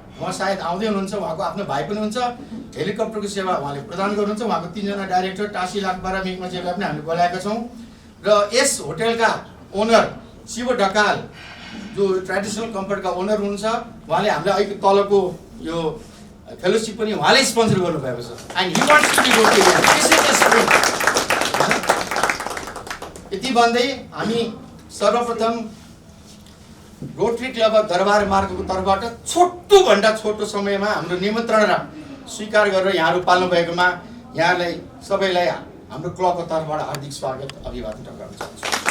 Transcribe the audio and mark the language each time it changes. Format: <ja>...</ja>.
<ne>उहाँ सायद आउँदै हुनुहुन्छ, उहाँको आफ्नो भाइ पनि हुन्छ। हेलिकप्टरको सेवा उहाँले प्रदान गर्नुहुन्छ। उहाँको 3 जना डाइरेक्टर टासी लाक्पा र मिकमा शेर्पा पनि हामीले बोलाएका छौँ। र यस होटेलका ओनर शिव ढकाल जो ट्रेडिसनल कम्फर्टका ओनर हुनुहुन्छ, उहाँले हामीलाई अहिले तलको यो फेलोसिप पनि उहाँले स्पोन्सर गर्नुभएको छ।</ne> <en>And he wants to be Rotarian.</en> <ne>यति भन्दै हामी सर्वप्रथम रोटरी क्लब अफ दरबार मार्गको तर्फबाट छोटोभन्दा छोटो समयमा हाम्रो निमन्त्रणा स्वीकार गरेर यहाँहरू पाल्नु भएकोमा यहाँलाई सबैलाई हाम्रो क्लबको तर्फबाट हार्दिक स्वागत अभिवादन गर्न चाहन्छु।</ne>